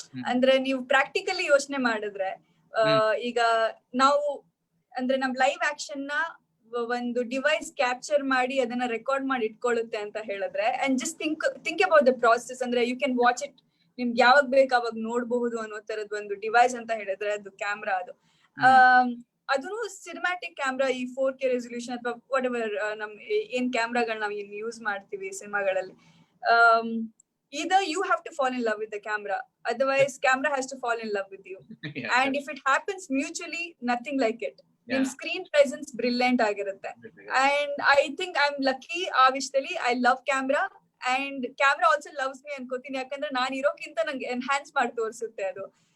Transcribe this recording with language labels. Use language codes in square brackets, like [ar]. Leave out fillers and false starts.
[kn] ಅಂದ್ರೆ ನೀವು ಪ್ರಾಕ್ಟಿಕಲಿ ಯೋಚನೆ ಮಾಡಿದ್ರೆ ಈಗ ನಾವು ಅಂದ್ರೆ ನಮ್ ಲೈವ್ ಆಕ್ಷನ್ ನ ಒಂದು ಡಿವೈಸ್ ಕ್ಯಾಪ್ಚರ್ ಮಾಡಿ ಅದನ್ನ ರೆಕಾರ್ಡ್ ಮಾಡಿ ಇಟ್ಕೊಳ್ಳುತ್ತೆ ಅಂತ ಹೇಳಿದ್ರೆ, [en] And just think about the process. [kn] ಅಂದ್ರೆ [en] you can watch it, [kn] ನಿಮ್ಗೆ ಯಾವಾಗ ಬೇಕು ಅವಾಗ ನೋಡ್ಬಹುದು ಅನ್ನೋ ತರದ್ ಒಂದು ಡಿವೈಸ್ ಅಂತ ಹೇಳಿದ್ರೆ ಅದು ಕ್ಯಾಮ್ರಾ. [en] ಅದು cinematic camera, ಈ 4K resolution ಅಥವಾ ವಾಟ್ ಎವರ್ [kn] ನಮ್ ಏನ್ ಕ್ಯಾಮ್ರಾಗಳು ನಾವು ಯೂಸ್ ಮಾಡ್ತೀವಿ ಸಿನಿಮಾಗಳಲ್ಲಿ, [en] either you have to fall in love with the camera, otherwise camera has to fall in love with you. And if it happens mutually, nothing like it. Your screen presence brilliant ಆಗಿರುತ್ತೆ. And I think I'm lucky [kn] ಆ ವಿಷಯದಲ್ಲಿ. [en] I love camera and camera also loves me ಅನ್ಕೋತೀನಿ. [kn] ಯಾಕಂದ್ರೆ ನಾನು ಇರೋಕ್ಕಿಂತ ನಂಗೆ enhance ಮಾಡಿ ತೋರಿಸುತ್ತೆ ಅದು.